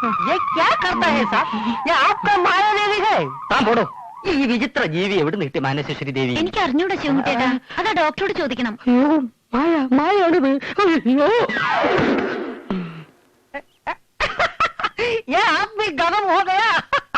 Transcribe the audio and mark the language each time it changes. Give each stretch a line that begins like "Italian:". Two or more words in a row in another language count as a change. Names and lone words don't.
Hindi: ये क्या करता है साहब? ये आपका माया देवी है.
Malayalam: താൻ പോടോ. ഈ വിചിത്ര ജീവി എവിടെ നിന്ന് കിട്ടി മാനസേശ്വരി ദേവി? എനിക്ക് അറിഞ്ഞൂടാ ശിവൻകുട്ടിയേട്ടാ, അതാ ഡോക്ടറോട് ചോദിക്കണം. അയ്യോ മായാണിത്. അയ്യോ
Hindi: ये आप भी गरम हो गया.